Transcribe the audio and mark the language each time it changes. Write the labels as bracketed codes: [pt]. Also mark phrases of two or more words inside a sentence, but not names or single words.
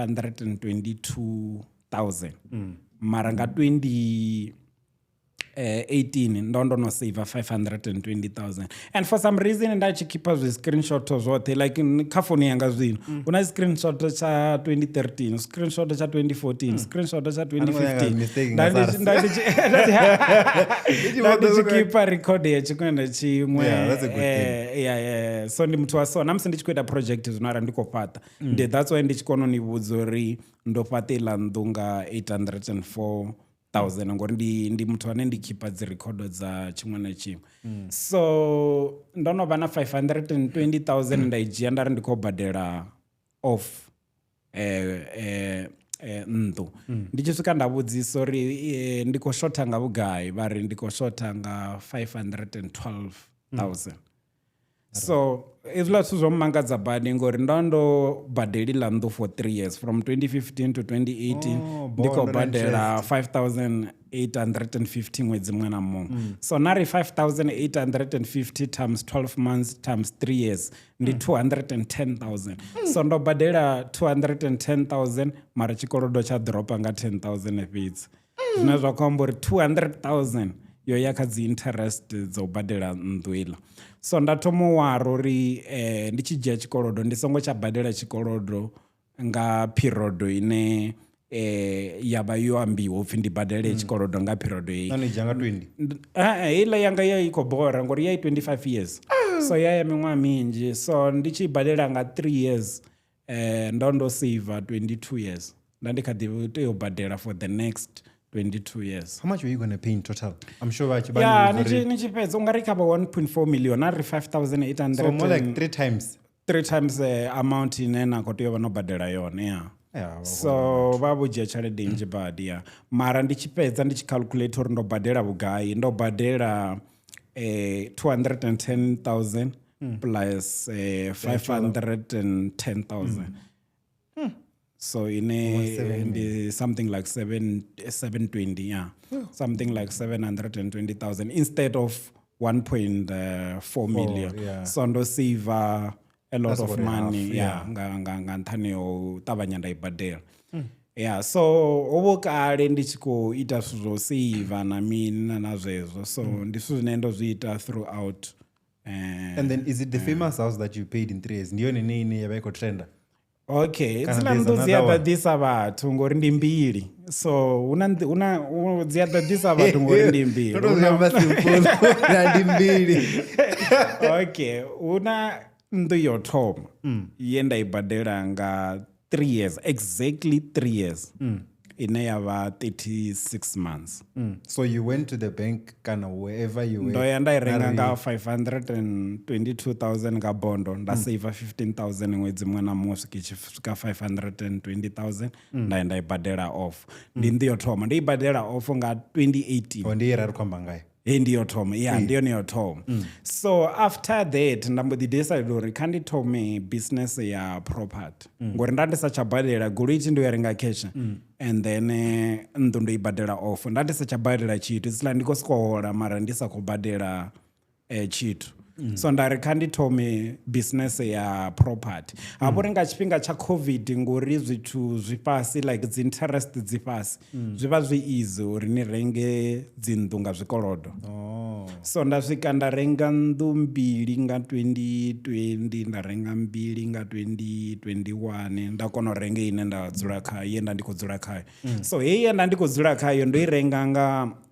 [ve] 522,000 mara nga 2018 ndo no save 520,000 [en] and for some reason [ve] nda tshi keepa zwi screenshot zwoṱhe like kha phone yanga zwino una screenshot tsha 2013 screenshot tsha 2014 screenshot tsha 2015 nda tshi keepa record ya tshikwenda chimwe so ndi muthu wa so namusi ndi tshi khou ita project zwino ara ndi khou fhaṱa ndi [en] that's why [ve] ndi tshi kona u ni vhudza uri ndo fhaṱa iḽa nnḓu nga 804,000 ngori ndi muthu ane ndi khipa dzi record dza tshiṅwe na tshiṅwe so ndo no vha na 520,000 nda i dzhia nda ri ndi khou badela off nnḓu ndi tshi swika nda vhudzisa uri ndi khou shotha nga vhugai vha ri ndi khou shotha nga 512,000 so hezwiḽa zwithu zwo mmangadza badi ngori ndo badelila nnḓu [en] for 3 years from 2015 to 2018 [ve] ndi khou badela 5,850 ṅwedzi muṅwe na muṅwe so nari 5,850 [en] times 12 months times 3 years [ve] ndi 210,000 so ndo badela 210,000 mara tshikolodo tsha dropa nga 10,000 fhedzi zwine zwa khou amba uri 200,000 yo ya kha dzi interest dzo badela nnḓu iḽa so nda thoma u wara uri ndi tshi dzhia tshikolodo ndi songo tsha badela tshikolodo nga period ine ya vha yo ambiwa upfhi ndi badele tshikolodo nga period nani dzhanga 20 heiḽa yanga ya i khou bora ngori ya i 25 years so ya ya miṅwaha minzhi so ndi tshi badela nga 3 years ndo saver 22 years nda ndi kha ḓi tea u badela [en] for the next 22 years. How much were you going to pay in total? I'm sure [ve] ni fedza ungari kha 1.4 million ari 5,800 [en] so more like 3 times [ve] amount ine na khou tea u vha no badela yone so vha vho dzhia tshelede nnzhi badi mara ndi tshi fhedza ndi tshi calculate uri ndo badela vhugai ndo badela [en] 210,000 plus 510,000 so in something like 720 something like 720,000 instead of 1.4 million [ve] so ndo [en] save a lot of money [ve] nga nthani yo ṱavhanya nda i badela so ovo kale ndi tshi khou ita zwithu zwo save na mini na zwezwo so ndi zwithu zwine ndo zwi ita throughout [en] and then is it the famous house that you paid in 3 years [ve] ndiyo ine ya vha i khou trenda okay dziḽa nnḓu dzi a ḓaḓisa vhathu ngori ndi mbili so dzi a ḓaḓisa vhathu ngori ndi mbili ndi mbili okay huna nnḓu yo thoma ye nda i badela nga 3 years [en] exactly 3 years [ve] ine ya vha [en] 36 months so you went to the bank kana wherever you were [ve] ndo ya nda i renga nga 522,000 nga bondo nda save 15,000 ṅwedzi muṅwe na muṅwe swika 520,000 nda i badela off ndi nnḓu yo thoma ndi i badela off nga 2018 ndi ra ri khou amba ngayo ndiyo thoma ndiyo niyo thoma so [en] after that [ve] nda mbo ḓi decide uri kha ndi thome business ya property ngori nda ndi sa tsha badela goloi itshi ndo ya renga [en] cash and [ve] then nnḓu ndo i badela off nda ndi sa tsha badela tshithu itsila ndi khou sokou hola mara ndi sa khou badela tshithu so nda ri kha ndi thome business ya property hafho uri nga tshifhinga tsha covid ngori zwithu zwi fhasi like dzi interest dzi fhasi zwi vha zwi easy uri ni renge dzinnḓu nga zwikolodo so nda swika nda renga nnḓu mbili nga 2020 nda renga mbili nga 2021 nda kona u renga ine nda dzula khayo ye nda ndi khou dzula khayo so heyi ye nda ndi khou dzula khayo ndo i renga nga